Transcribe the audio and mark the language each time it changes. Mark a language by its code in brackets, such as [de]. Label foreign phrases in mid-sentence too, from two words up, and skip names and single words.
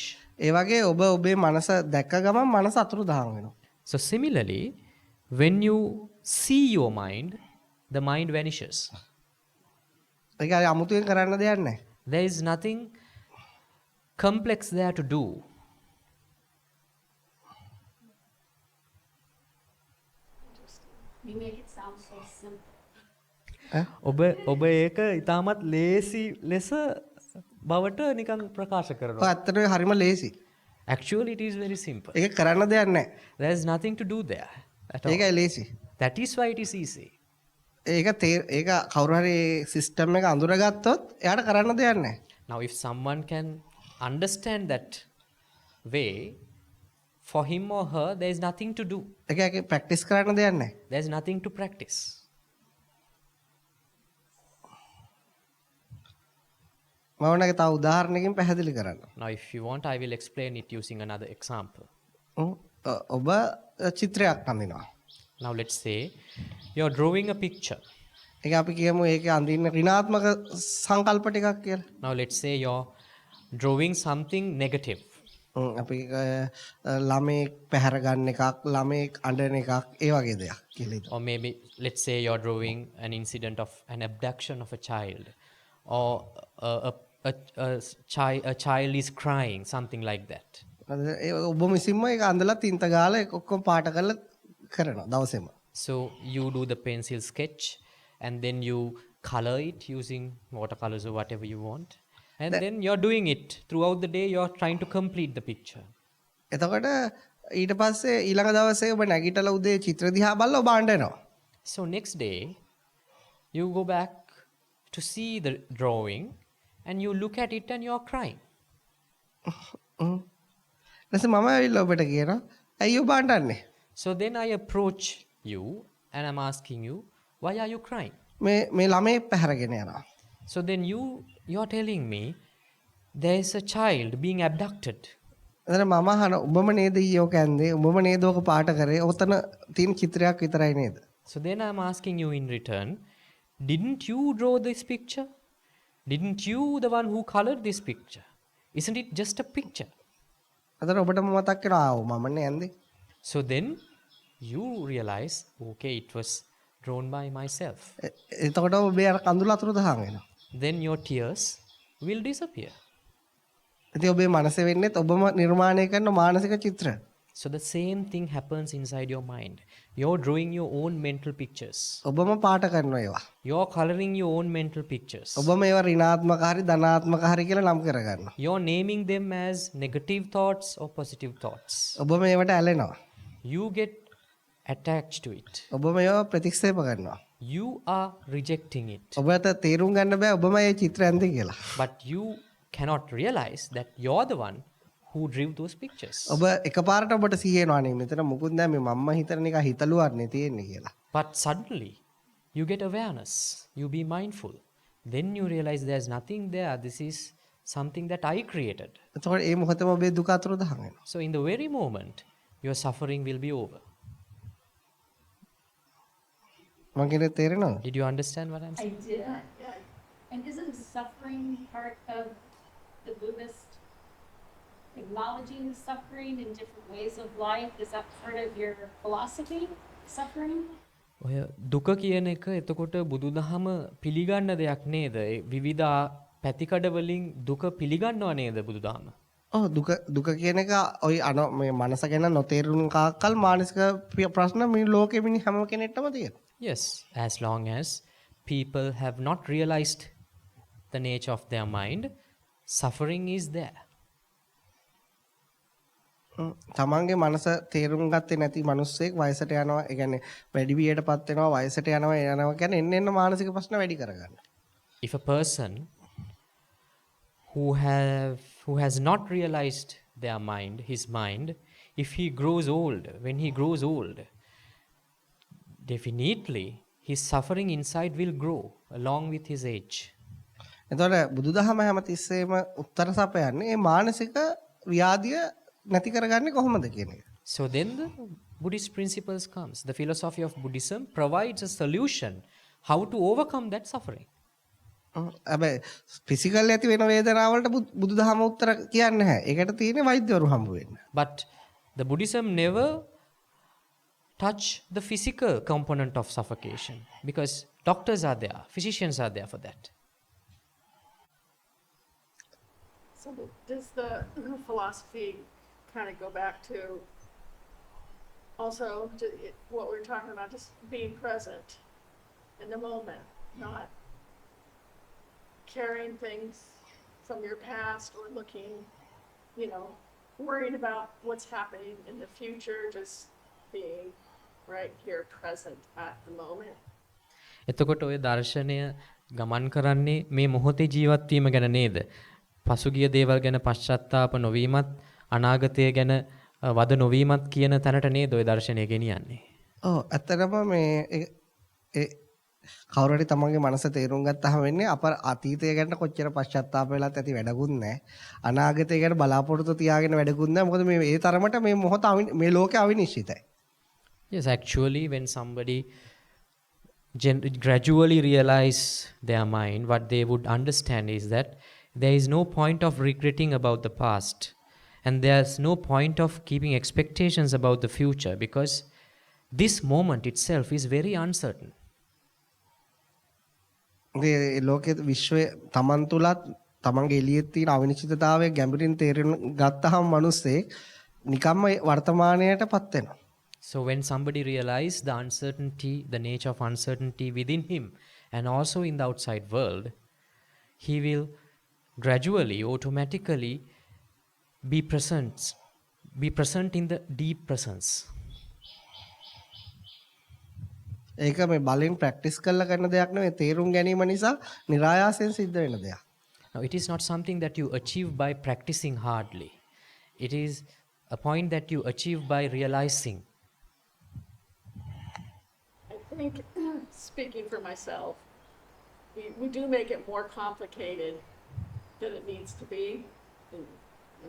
[si] ඒ වගේ ඔබ ඔබේ මනස දැක්ක ගමන් මනස අතුරුදහන් වෙනවා. [en] So similarly, when you see your mind, the mind vanishes. [si] ඒක හරි අමුතුවෙන් කරන්න දෙයක් නැහැ. [en] There is nothing complex there to do. You make it sound so simple. [si] ඔබ ඒක ඉතාමත් ලේසි ලෙස බවට නිකන් ප්‍රකාශ ඔය කරනවා. ඇත්තටම හරිම ලේසි. [en] Actually it is very simple. [si] ඒක කරන්න දෙයක් නැහැ. [en] There is nothing to do there at all. [si] ඒකයි ලේසි. [en] That is why it is easy. [si] ඒක කවුරු හරි සිස්ටම් එක අඳුරගත්තොත් එයාට කරන්න දෙයක් නැහැ. [en] Now if someone can understand that way, for him or her there is nothing to do. [si] ඒක ප්‍රැක්ටිස් කරන්න දෙයක් නැහැ. [en] There is nothing to practice. [si] මම ඔන්නගේ තව උදාහරණයකින් පැහැදිලි කරන්න. [en] Now if you want, I will explain it using another example. [si] ඔබ චිත්‍රයක් අඳිනවා. [en] Now let's say you're drawing a picture. [si] ඒක අපි කියමු ඒකේ අඳින්න ඍණාත්මක සංකල්ප ටිකක් කියලා. [en] Now let's say you're drawing something negative. [si] අපි ළමෙක් පැහැර ගන්න එකක්, ළමෙක් අඬන එකක්, ඒ වගේ දෙයක් කියලා. [en] Or maybe let's say you're drawing an incident of an abduction of a child, or a child is crying, something like that. [si] ඔබ විසින්ම ඒක අඳලා තින්ත ගාලා ඔක්කොම පාට කරලා කරනවා දවසේම. [en] So you do the pencil sketch and then you color it using watercolors or whatever you want. And then you're doing it throughout the day. You're trying to complete the picture. [si] එතකොට ඊට පස්සේ ඊළඟ දවසේ ඔබ නැගිටලා උදේ චිත්‍ර දිහා බලලා ඔබ අඬනවා. [en] So next day you go back to see the drawing and you look at it and you're crying. [si] ඊට මම ඇවිල්ලා ඔබට කියනවා ඇයි ඔබ අඬන්නේ? [en] So then I approach you and I'm asking you, why are you crying? [si] මේ ළමේ පැහැරගෙන යනවා. [en] So then you're telling me there is a child being abducted. [si] එතන මම අහන උඹම නේද ඊයෝ කැන්දේ උඹම නේද ඔක පාට කරේ ඔතන තියෙන චිත්‍රයක් විතරයි නේද? [en] So then I'm asking you in return, didn't you draw this picture? Didn't you the one who colored this picture? Isn't it just a picture? [si] එතන ඔබටම මතක් වෙනවා ආව මමනේ ඇන්දේ. [en] So then you realize, okay, it was drawn by myself. [si] එතකොට ඔබේ අර කඳුළු අතුරු දහන් වෙනවා. [en] Then your tears will disappear. [si] ඉතින් ඔබේ මනසේ වෙන්නේ ඔබම නිර්මාණය කරන මානසික චිත්‍ර. [en] So the same thing happens inside your mind. You're drawing your own mental pictures. [si] ඔබම පාට කරනවා ඒවා. [en] You're coloring your own mental pictures. [si] ඔබම ඒවා ඍණාත්මක හරි ධනාත්මක හරි කියලා නම් කරගන්නවා. [en] You're naming them as negative thoughts or positive thoughts. [si] ඔබම ඒවට ඇලෙනවා. [en] You get attached to it. [si] ඔබම ඒවා ප්‍රතික්ෂේප කරනවා. [en] You are rejecting it. [si] ඔබට තේරුම් ගන්න බෑ ඔබම මේ චිත්‍ර ඇන්දේ කියලා. [en] But you cannot realize that you're the one who drew those pictures. [si] ඔබ එකපාරට ඔබට සිහියනවා නේ මෙතන මුකුත් නැහැ මේ මම්ම හිතන එක හිතලුවන්නේ තියෙන්නේ කියලා. [en] But suddenly you get awareness. You be mindful. Then you realize there's nothing there. This is something that I created. [si] එතකොට ඒ මොහොතේම ඔබේ දුක අතුරු දහන් වෙනවා. [en] So in the very moment, your suffering will be over. [si] මම කියන්නේ තේරෙනවද? [en] Did you understand what I'm I saying? did. Yeah. And isn't suffering part of the Buddhist acknowledging suffering in different ways of life? Is that part of your philosophy, suffering? [si] ඔය දුක කියන එක එතකොට බුදුදහම පිළිගන්න දෙයක් නේද? ඒ විවිධ පැතිකඩ වලින් දුක පිළිගන්නව නේද බුදුදහම? ඔව් දුක කියන එක ඔය මේ මනස ගැන නොතේරුණු කාකල් මානසික ප්‍රශ්න මේ ලෝකෙ මිනි හැම කෙනෙක්ටම තියෙනවා. [en] Yes, as long as people have not realized the nature of their mind, suffering is there. [si] තමන්ගේ මනස තේරුම් ගත්තේ නැති මිනිස්සෙක් වයසට යනවා ඒ කියන්නේ වැඩි වියටපත් වෙනවා වයසට යනවා කියන්නේ එන්න මානසික ප්‍රශ්න වැඩි කරගන්න. [en] If a person who has not realized their mind, his mind, if he grows old, when he grows old, definitely his suffering inside will grow along with his age. [si] එතකොට බුදුදහම හැමතිස්සෙම උත්තර සපයන්නේ මේ මානසික ව්‍යාධිය නැති කරගන්නේ කොහොමද කියන එක. [en] So then the Buddhist principles comes. The philosophy of Buddhism provides a solution how to overcome that suffering. [si] හැබැයි ෆිසිකල් ඇති වෙන වේදනාවලට බුදුදහම උත්තර කියන්නේ නැහැ. ඒකට තියෙන්නේ වෛද්‍යවරු හම්බ වෙන්න. [en] But the Buddhism never touch the physical component of suffocation because doctors are there, physicians are there for that. So does the philosophy kind of go back to also what we're talking about, just being present in the moment, not carrying things from your past or looking, worried about what's happening in the future, just being right here present at the moment. [si] එතකොට ඔය දර්ශනය ගමන් කරන්නේ මේ මොහොතේ ජීවත් වීම ගැන නේද? පසුගිය දේවල් ගැන පශ්චාත්තාප නොවීමත් අනාගතය ගැන වද නොවීමත් කියන තැනට නේද ඔය දර්ශනය ගෙනියන්නේ. ඔව් ඇත්තටම මේ කවුරු හරි තමන්ගේ මනස තේරුම් ගත්තාම වෙන්නේ අප අතීතය ගැන කොච්චර පශ්චාත්තාප වෙලත් ඇති වැඩකුත් නැහැ. අනාගතය ගැන බලාපොරොත්තු තියාගෙන වැඩකුත් නැහැ. මොකද මේ ඒ තරමට මේ මොහොත මේ ලෝකේ අවිනිශ්චිතයි. [en] Yes, actually when somebody gradually realize their mind, what they would understand is that there is no point of regretting about the past and there's no point of keeping expectations about the future because this moment itself is very uncertain. [si] මේ ලෝකයේ විශ්වයේ තමන් තුලත් තමන්ගේ එළියේ තියෙන අවිනිශ්චිතතාවය ගැඹුරින් තේරුම් ගත්තාම මිනිස්සේ නිකම්ම වර්තමානයටපත් වෙනවා. [en] So when somebody realizes the uncertainty, the nature of uncertainty within him and also in the outside world, he will gradually, automatically be present in the deep presence. [si] ඒක මේ බලෙන් ප්‍රැක්ටිස් කරලා කරන දෙයක් නෙවෙයි තේරුම් ගැනීම නිසා નિરાයාසයෙන් සිද්ධ වෙන දෙයක්. [en] Now it is not something that you achieve by practicing hardly. It is a point that you achieve by realizing. I think, speaking for myself, we do make it more complicated than it needs to be.